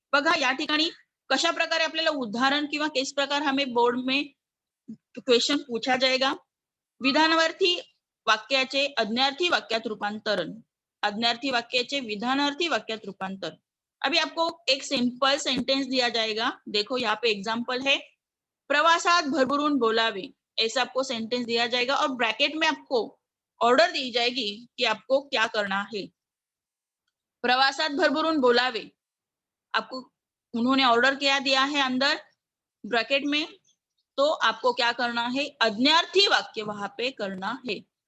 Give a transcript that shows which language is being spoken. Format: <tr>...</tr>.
<mr>बघा, या ठिकाणी कशा प्रकारे आपल्याला उदाहरण किंवा केस प्रकार</mr> <hi>हमें बोर्ड में क्वेश्चन पूछा जाएगा.</hi> <mr>विधानार्थी वाक्याचे आज्ञार्थी वाक्यात रूपांतरण, आज्ञार्थी वाक्याचे विधानार्थी वाक्यात रूपांतर.</mr> <hi>अभी आपको एक सिंपल सेंटेंस दिया जाएगा. देखो, यहाँ पे एग्जाम्पल है.</hi> <mr>प्रवासात भरभरून बोलावे,</mr> <hi>ऐसा आपको सेंटेंस दिया जाएगा और ब्रैकेट में आपको ऑर्डर दी जाएगी कि आपको क्या करना है.</hi> <mr>प्रवासात भरभरून बोलावे,</mr> <hi>आपको उन्होंने ऑर्डर क्या दिया है अंदर ब्रैकेट में, तो आपको क्या करना है, आज्ञार्थी वाक्य वहां पे करना है.</hi>